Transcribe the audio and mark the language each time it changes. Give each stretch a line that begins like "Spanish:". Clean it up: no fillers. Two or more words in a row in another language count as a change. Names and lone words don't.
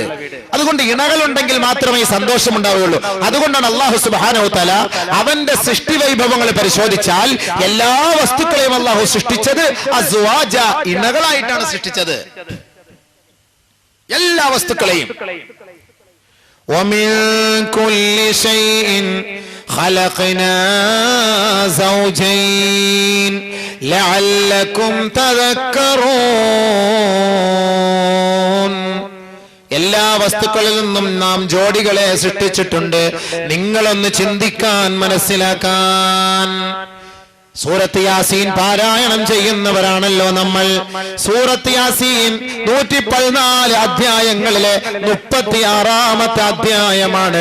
Malayalam: അതുകൊണ്ട് ഇണകളുണ്ടെങ്കിൽ മാത്രമേ സന്തോഷം ഉണ്ടാവുകയുള്ളൂ. അതുകൊണ്ടാണ്
Arabic: الله سبحانه و تعالى
Malayalam: അവന്റെ സൃഷ്ടി വൈഭവങ്ങൾ പരിശോധിച്ചാൽ എല്ലാ വസ്തുക്കളെയും അല്ലാഹു സൃഷ്ടിച്ചത് അസ്വാജ, ഇണകളായിട്ടാണ് സൃഷ്ടിച്ചത്. എല്ലാ വസ്തുക്കളെയും.
Arabic: ومن كل شيء خلقنا زوجين لعلكم تذكرون.
Malayalam: എല്ലാ വസ്തുക്കളിൽ നിന്നും നാം ജോഡികളെ സൃഷ്ടിച്ചിട്ടുണ്ട്, നിങ്ങളൊന്ന് ചിന്തിക്കാൻ, മനസ്സിലാക്കാൻ. സൂറത്ത് യാസീൻ പാരായണം ചെയ്യുന്നവരാണല്ലോ നമ്മൾ. സൂറത്ത് യാസീൻ 114 അധ്യായങ്ങളിലെ 36-ാമത്തെ അധ്യായമാണ്.